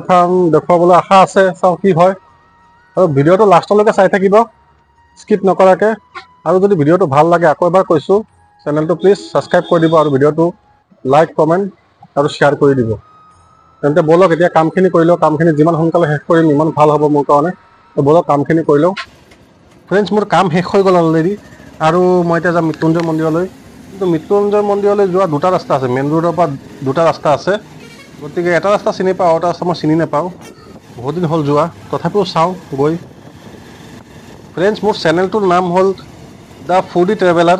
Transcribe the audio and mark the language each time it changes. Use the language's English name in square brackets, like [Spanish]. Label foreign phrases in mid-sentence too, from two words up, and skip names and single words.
[Assamese] থান দেখুৱাবলৈ আশা আছে চাও কি হয় আৰু ভিডিওটো লাষ্টলৈকে চাই থাকিব স্কিপ নকৰাকে আৰু যদি ভিডিওটো ভাল লাগে আকৌ এবাৰ কৈছো চেনেলটো [English] please subscribe [Assamese] কৰি দিব আৰু ভিডিওটো [English] like comment [Assamese] আৰু শেয়াৰ কৰি দিব তেন্তে বলক এতিয়া কামখিনি কৰি লও কামখিনি যিমান সোনকালে শেষ কৰিম ইমান ভাল হ'ব মোৰ কাৰণে তো বলক কামখিনি কৰি লও ফ্ৰেণ্ডছ মোৰ কাম শেষ হৈ গ'ল অলৰেডি আৰু মই এতিয়া যাম মৃত্যুঞ্জয় মন্দিৰলৈ। কিন্তু মৃত্যুঞ্জয় মন্দিৰলৈ যোৱা দুটা ৰাস্তা আছে, [English] main roadৰ [Assamese] পৰা দুটা ৰাস্তা আছে। গতিকে এটা ৰাস্তা চিনি পাওঁ, এটা ৰাস্তা মই চিনি নাপাওঁ, বহুত দিন হ'ল যোৱা, তথাপিও চাওঁ গৈ। ফ্ৰেণ্ডছ, মোৰ চেনেলটোৰ নাম হ'ল দ্য ফুডি ট্ৰেভেলাৰ।